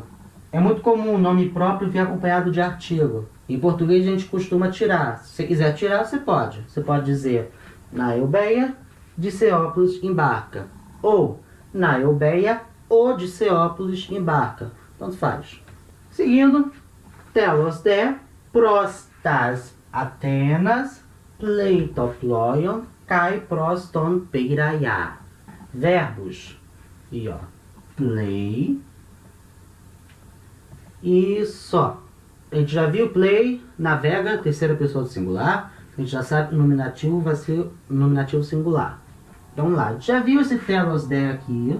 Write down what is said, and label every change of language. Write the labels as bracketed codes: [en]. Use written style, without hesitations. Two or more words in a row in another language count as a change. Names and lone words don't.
[pt] É muito comum o nome próprio vir acompanhado de artigo. Em português a gente costuma tirar. Se você quiser tirar, você pode. Você pode dizer, na Eubeia, Diceópolis embarca. Ou, na Eubeia, Odiceópolis embarca. Tanto faz. Seguindo, [el] τέλος δὲ πρὸς τὰς Ἀθήνας, πλεῖ τὸ πλοῖον, καὶ πρὸς τὸν Πειραιᾶ. [pt] Verbos. E ó, play. E só. A gente já viu play, navega, terceira pessoa do singular. A gente já sabe que o nominativo vai ser o nominativo singular. Então vamos lá. A gente já viu esse [el] τέλος δέ [pt] aqui.